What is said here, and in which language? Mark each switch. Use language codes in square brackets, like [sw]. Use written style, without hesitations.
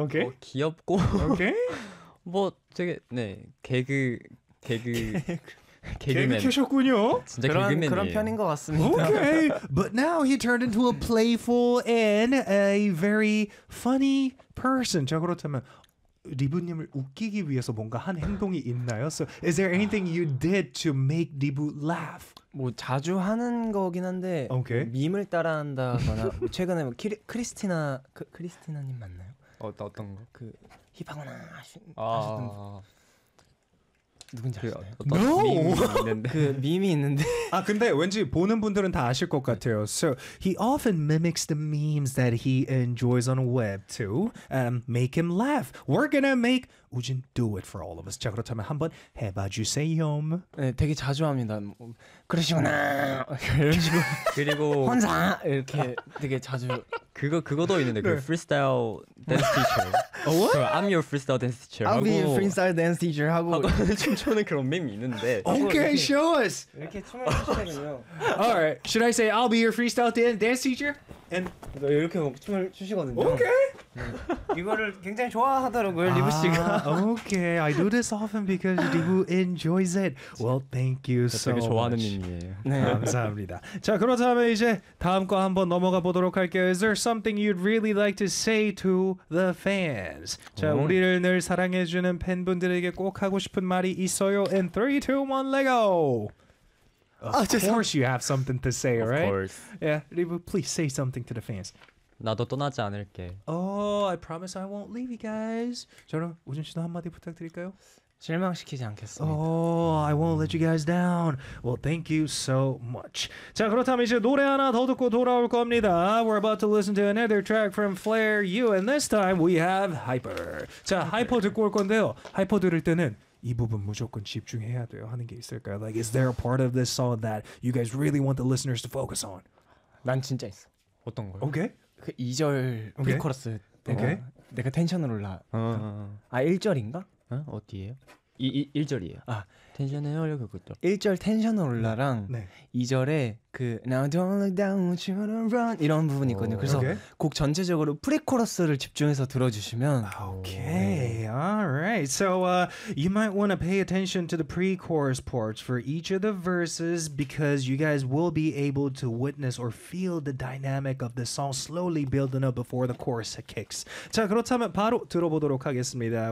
[en] okay. [ko] 뭐 귀엽고 [en] okay. [ko] 뭐 되게 네 개그 개그맨 캐셨군요. 진짜 개그맨이에요. 그런 편인 것 같습니다. [en] Okay, but now he turned into a playful and a very funny person. [ko] 자 그렇다면 리브님을 웃기기 위해서 뭔가 한 행동이 있나요? [en] So is there anything you did to make 리브 laugh? [ko] 뭐 자주 하는 거긴 한데 [en] okay. [ko] 밈을 따라한다거나 최근에 뭐 크리스티나 크리스티나님 맞나요? 어떤 거? 그 힙하거나 하시던 거. 누군지 아시나요? 그, no! 그 밈이 있는데 아 근데 왠지 보는 분들은 다 아실 것 같아요. [en] So he often mimics the memes that he enjoys on web to make him laugh. We're gonna make 우진 do it for all of us. [ko] 자 그렇다면 한번 해봐 주세요. 네, 되게 자주 합니다. 뭐, 그러시구나 이런 식으로 그리고 혼자 이렇게 되게 자주 그거도 있는데 네. 그 freestyle dance teacher. [en] Oh, what? So, I'm your freestyle dance teacher. I'll be your freestyle dance teacher. [ko] 하고 춤추는 그런 밈이 있는데. [en] Okay, show us. [ko] 이렇게 춤을 추시거든요. [en] All right. Should I say I'll be your freestyle dance teacher? And [ko] 이렇게 춤을 추시거든요. [en] Okay. [ko] 이거를 굉장히 좋아하더라고요, 리브 씨가. [en] Okay. I do this often because Ribu enjoys it. Well, thank you so much. [ko] 되게 좋아하는 밈이에요. 네, 감사합니다. 자, 그렇다면 이제 다음 거 한번 넘어가 보도록 할게요. [en] Is there something you'd really like to say to the fans? [ko] 자 우리를 늘 사랑해주는 팬분들에게 꼭 하고 싶은 말이 있어요. [en] In 3, 2, 1, let go. Of course you have something to say, right? Of course. Yeah, Ribu, please say something to the fans. [ko] 나도 떠나지 않을게. [en] Oh, I promise I won't leave you guys. [ko] 저는 우진 씨도 한마디 부탁드릴까요? 실망시키지 않겠습니다. [en] Oh, I won't let you guys down. Well, thank you so much. [ko] 자, 그렇다면 이제 노래 하나 더 듣고 돌아올 겁니다. [en] We're about to listen to another track from Flair U, and this time we have Hyper. [ko] 자, Hyper 듣고 올 건데요. Hyper 들을 때는 이 부분 무조건 집중해야 돼요 하는 게 있을까요? [en] Like, is there a part of this song that you guys really want the listeners to focus on? [ko] 난 진짜 있어. 어떤 거요? [en] Okay. [ko] 그 2절 프리코러스 때 okay. 내가 텐션을 올라. 아, 1절인가? 어? 어디예요? 1절이에요. 아, 텐션을 올려고 그랬죠. 1절 텐션을 올라랑 네. 2절에 그 [en] Now don't look down, won't you wanna run [ko] 이런 부분이 오, 있거든요. 그래서 오케이. 곡 전체적으로 프리코러스를 집중해서 들어주시면 오케이, 오. alright. [en] So you might want to pay attention to the pre-chorus parts for each of the verses because you guys will be able to witness or feel the dynamic of the song slowly building up before the chorus kicks. [ko] 자, 그렇다면 바로 들어보도록 하겠습니다.